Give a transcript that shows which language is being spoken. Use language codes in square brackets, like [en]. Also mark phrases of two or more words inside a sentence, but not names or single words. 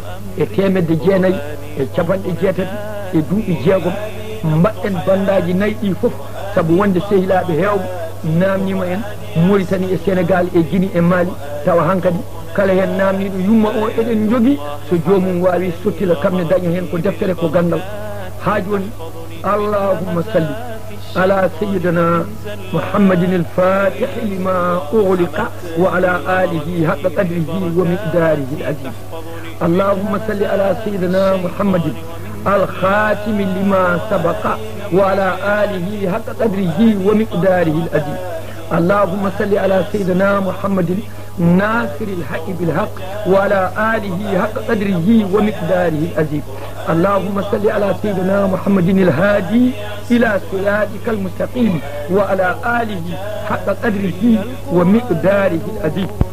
[ff] e 900 e 60 e duuɓi 6 mbaɗɗen bandaji nayyi ɗi foof saabu wonde sehilaɓe hewɓe namnima en Mauritanie e Sénégal e Guinée e Mali tawa hankadi kala hen namniɗo yumma o eɗen jogui so jomum wawi sottila kamne daña hen ko deftere ko gandal ha joni [ar] اللهم صل على سيدنا محمد الفاتح لما أغلق وعلى آله حق قدره ومقداره العظيم اللهم صل على سيدنا محمد الخاتم لما سبق وعلى آله حق قدره ومقداره العظيم اللهم صل على سيدنا محمد ناصر الحق بالحق وعلى آله حق قدره ومقداره العظيم اللهم صل على سيدنا محمد الهادي إلى صراطك المستقيم وعلى آله حق قدره ومقداره العظيم